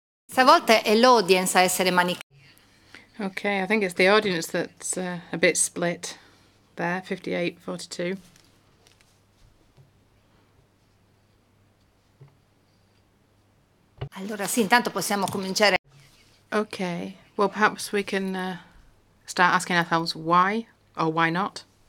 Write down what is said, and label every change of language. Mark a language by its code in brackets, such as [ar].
[it] Stavolta è l'audience a essere manicata. [en] Okay, I think it's the audience that's a bit split there, 58-42. [it] Allora sì, intanto possiamo cominciare. [en] Okay, well perhaps we can start asking ourselves why or why not.